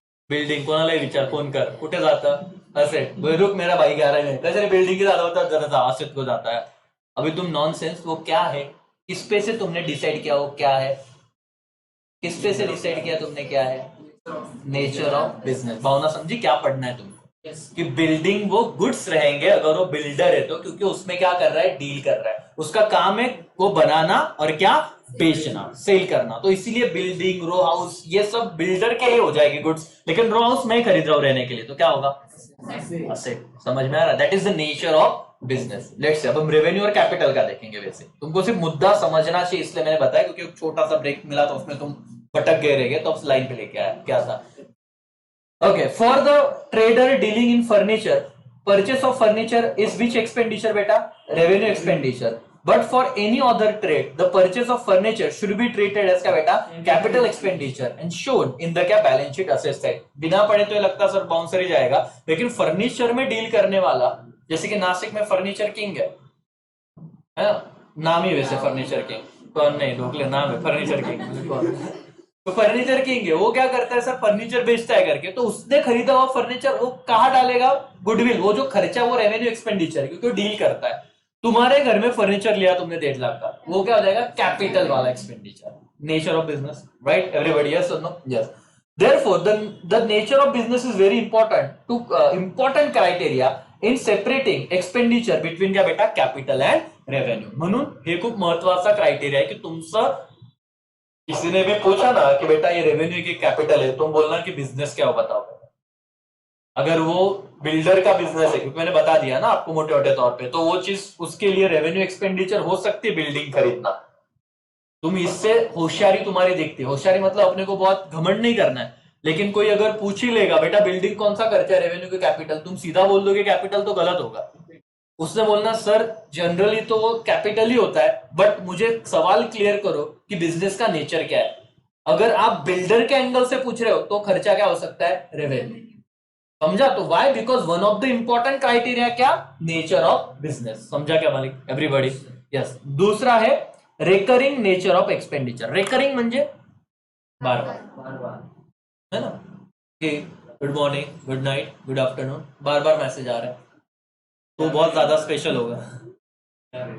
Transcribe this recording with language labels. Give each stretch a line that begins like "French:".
Marathi: Building कोणालाही विचार, phone कर, कुठे जातं? असेट।
Hindi: बोले रुक मेरा भाई कह रहा है, कैसे बिल्डिंग के ज्यादा होता है, जरा असेट को जाता है। अभी तुम नॉन सेंस, वो क्या है? किस पे से तुमने डिसाइड किया वो क्या है? किस पे से डिसाइड किया तुमने क्या है? Nature of business. भावना समझी? क्या पढ़ना है तुमको? कि बिल्डिंग वो गुड्स रहेंगे अगर वो बिल्डर है तो, क्योंकि उसमें क्या कर रहा है? डील कर रहा है। उसका काम है वो बनाना और क्या? बेचना, सेल करना। तो इसीलिए बिल्डिंग, रो हाउस, ये सब बिल्डर के ही हो जाएगी गुड्स। लेकिन रो हाउस मैं खरीद रहा हूं रहने के लिए, तो क्या होगा? असेट। समझ में आ रहा है?
English: That is the nature of business.
Hindi: Let's say अब हम रेवेन्यू और कैपिटल का देखेंगे। वैसे तुमको सिर्फ मुद्दा समझना चाहिए, इसलिए मैंने बताया, क्योंकि एक छोटा सा ब्रेक मिला तो उसमें तुम भटक गए रहेंगे, तो अब लाइन पे लेके आया क्या था?
English: Okay, for the trader dealing in furniture, purchase of furniture is which expenditure, beta? Revenue expenditure. But for any other trade, the purchase of furniture should be treated as
Hindi: क्या बेटा?
English: Capital expenditure and shown in the
Hindi: क्या?
English: Balance sheet assets side.
Hindi: बिना पढ़े तो ये लगता sir bouncer ही जाएगा, लेकिन फर्नीचर में डील करने वाला, जैसे कि नासिक में फर्नीचर किंग है ना? नाम ही वैसे फर्नीचर किंग, कौन नहीं ढोकले नाम है फर्नीचर किंग। तो फर्नीचर किंग है, वो क्या करता है सर? फर्नीचर बेचता है करके, तो उसने खरीदा हुआ फर्नीचर वो कहाँ डालेगा? गुडविल। वो जो खर्चा वो रेवेन्यू एक्सपेंडिचर है, क्योंकि वो डील करता है। तुम्हारे घर में फर्नीचर लिया तुमने 1.5 लाख का, वो क्या हो जाएगा? कैपिटल वाला expenditure. Nature of business,
English: Right everybody?
Hindi: Yes और no? Yes.
English: Therefore, the nature of business is very important criteria in separating expenditure between
Hindi: क्या बेटा?
English: Capital and revenue.
Marathi: म्हणून हे खूप महत्वाचा क्राइटेरिया
Hindi: है कि
Marathi: तुमचं,
Hindi: किसी ने भी पूछा ना कि बेटा ये रेवेन्यू की कैपिटल है, तुम बोलना कि बिजनेस क्या हो बताओ। अगर वो बिल्डर का बिजनेस है, क्योंकि मैंने बता दिया ना आपको मोटे मोटे तौर पे, तो वो चीज उसके लिए रेवेन्यू एक्सपेंडिचर हो सकती है बिल्डिंग खरीदना। तुम इससे होशियारी तुम्हारी दिखती है। होशियारी मतलब अपने को बहुत घमंड नहीं करना है, लेकिन कोई अगर पूछ ही लेगा बेटा बिल्डिंग कौन सा खर्चा है रेवेन्यू के कैपिटल, तुम सीधा बोल दोगे कैपिटल, तो गलत होगा। उसने बोलना सर जनरली तो वो कैपिटल ही होता है, बट मुझे सवाल क्लियर करो कि बिजनेस का नेचर क्या है। अगर आप बिल्डर के एंगल से पूछ रहे हो तो खर्चा क्या हो सकता है? रेवेन्यू। समझा? तो Y?
English: Because one of the important criteria क्या?
Hindi: Nature of business. समझा क्या मालिक? एवरीबॉडी? यस। दूसरा है recurring nature of expenditure. Recurring म्हणजे बार बार, है ना? कि good morning, good night, good afternoon, बार बार मैसेज आ रहा है, तो बहुत ज्यादा स्पेशल होगा।